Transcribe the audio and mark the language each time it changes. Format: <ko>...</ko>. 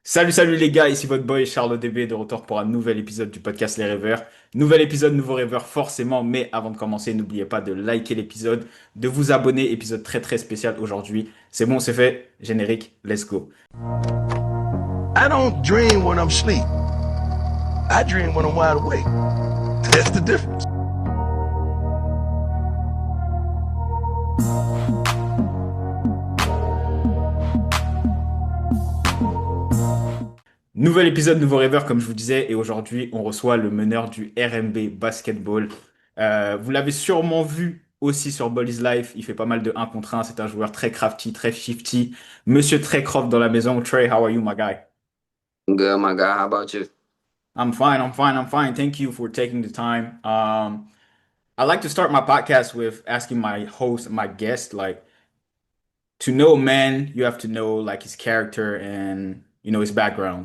<fr>Salut les gars, ici votre boy Charles DB de retour pour un nouvel épisode du podcast Les Rêveurs. Nouvel épisode, nouveau rêveur forcément, mais avant de commencer, n'oubliez pas de liker l'épisode, de vous abonner, épisode très spécial aujourd'hui. C'est bon, c'est fait, générique,</fr> <en>let's go. I don't dream when I'm asleep. I dream when I'm wide awake. That's the difference.</en> <fr>Nouvel épisode, nouveau rêveur, comme je vous disais, et aujourd'hui, on reçoit le meneur du RMB Basketball. Vous l'avez sûrement vu aussi sur Ball is Life, il fait pas mal de 1 contre 1, c'est un joueur très crafty, très shifty. Monsieur Tray Croft dans la maison.</fr> <en>Trey, how are you, my guy? Good, my guy. How about you? I'm fine. Thank you for taking the time. I like to start my podcast with asking my host, my guest, like to know a man, you have to know like his character and his background.</en>